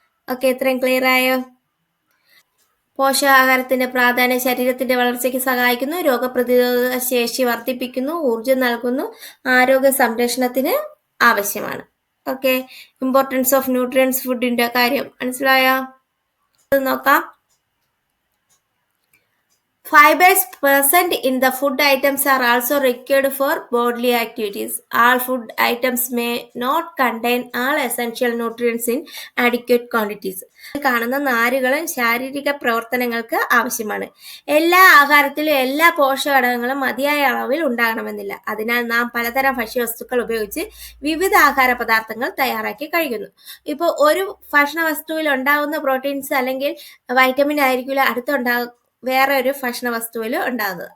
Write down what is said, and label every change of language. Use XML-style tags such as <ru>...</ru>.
<ml>Okay, ഇത്രയും clear ആയോ? പോഷകാഹാരത്തിന്റെ പ്രാധാന്യം ശരീരത്തിന്റെ വളർച്ചയ്ക്ക് സഹായിക്കുന്നു, രോഗപ്രതിരോധ ശേഷി വർദ്ധിപ്പിക്കുന്നു, ഊർജം നൽകുന്നു, ആരോഗ്യ സംരക്ഷണത്തിന് ആവശ്യമാണ്. ഓക്കെ, ഇമ്പോർട്ടൻസ് ഓഫ് ന്യൂട്രിയൻസ് ഫുഡിന്റെ കാര്യം മനസ്സിലായോ? നോക്കാം.</ml> <en>Fibers present in the food items are also required for bodily activities. All food items may not contain all essential nutrients in adequate quantities.</en> <ml>കാണുന്ന നാരുകളും ശാരീരിക പ്രവർത്തനങ്ങൾക്ക് ആവശ്യമാണ്. എല്ലാ ആഹാരത്തിലും എല്ലാ പോഷകഘടകങ്ങളും മതിയായ അളവിൽ ഉണ്ടാകണമെന്നില്ല. അതിനാൽ നാം പലതരം ഭക്ഷ്യവസ്തുക്കൾ ഉപയോഗിച്ച് വിവിധ ആഹാര പദാർത്ഥങ്ങൾ തയ്യാറാക്കി കഴിക്കുന്നു. ഇപ്പോൾ ഒരു ഭക്ഷണ വസ്തുവിൽ ഉണ്ടാകുന്ന പ്രോട്ടീൻസ് അല്ലെങ്കിൽ വൈറ്റമിൻ ആയിരിക്കില്ല വേറെ ഒരു ഭക്ഷണ വസ്തുവിൽ ഉണ്ടാകുന്നത്.</ml>